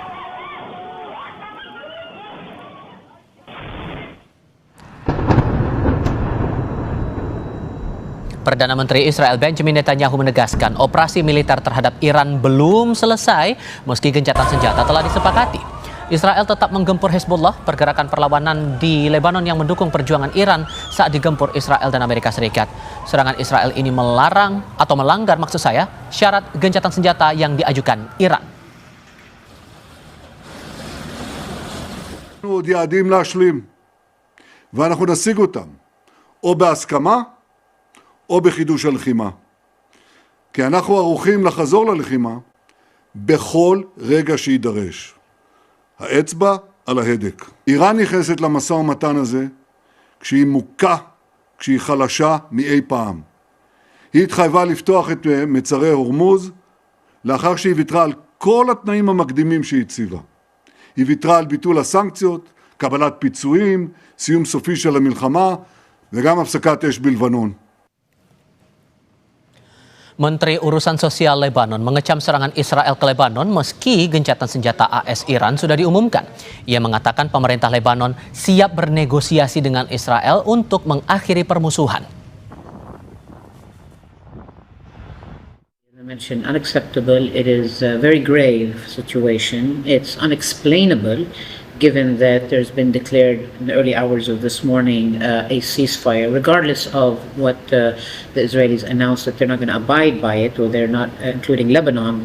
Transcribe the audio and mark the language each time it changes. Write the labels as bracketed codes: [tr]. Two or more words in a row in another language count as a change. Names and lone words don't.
[id] Perdana Menteri Israel Benjamin Netanyahu menegaskan operasi militer terhadap Iran belum selesai meski gencatan senjata telah disepakati. Israel tetap menggempur Hezbollah, pergerakan perlawanan di Lebanon yang mendukung perjuangan Iran saat digempur Israel dan Amerika Serikat. Serangan Israel ini melanggar syarat gencatan senjata yang diajukan Iran. [he] עוד יעדים להשלים, ואנחנו נשיג אותם, או בהסכמה, או בחידוש הלחימה. כי אנחנו ערוכים לחזור ללחימה בכל רגע שידרש. האצבע על ההדק. איראן נכנסת למשא ומתן הזה כשהיא מוכה, כשהיא חלשה מאי פעם. היא התחייבה לפתוח את מצרי הורמוז לאחר שהיא ויתרה על כל התנאים המקדימים שהיא הציבה. היא ויתרה על ביטול הסנקציות, קבלת פיצויים, סיום סופי של המלחמה וגם הפסקת אש בלבנון. [id] Menteri Urusan Sosial Lebanon mengecam serangan Israel ke Lebanon meski gencatan senjata AS Iran sudah diumumkan. Ia mengatakan pemerintah Lebanon siap bernegosiasi dengan Israel untuk mengakhiri permusuhan. [en] I mentioned unacceptable. It is a very grave situation. It's unexplainable given that there's been declared in the early hours of this morning a ceasefire, regardless of what the Israelis announced that they're not going to abide by it, or they're not, including Lebanon.